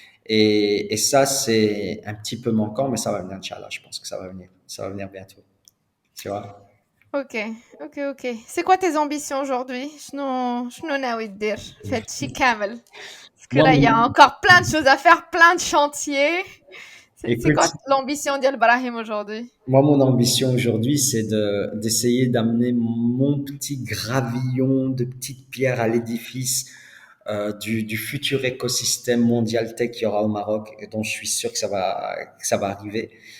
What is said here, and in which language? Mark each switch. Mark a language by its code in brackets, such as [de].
[fr] Et ça, c'est un petit peu manquant, mais ça va venir, Inch'Allah, je pense que ça va venir bientôt, tu vois. Ok, ok, ok. C'est quoi tes ambitions aujourd'hui? [ar] شنو ناوي دير في هادشي كامل? [fr] Parce que Moi, là, il y a encore plein de choses à faire, plein de chantiers. C'est quoi écoute, l'ambition d'Yal Brahim aujourd'hui? moi, mon ambition aujourd'hui, c'est d'essayer d'amener mon petit gravillon de petites pierres à l'édifice du futur écosystème mondial tech qu'il y aura au Maroc, et dont je suis sûr que ça va arriver.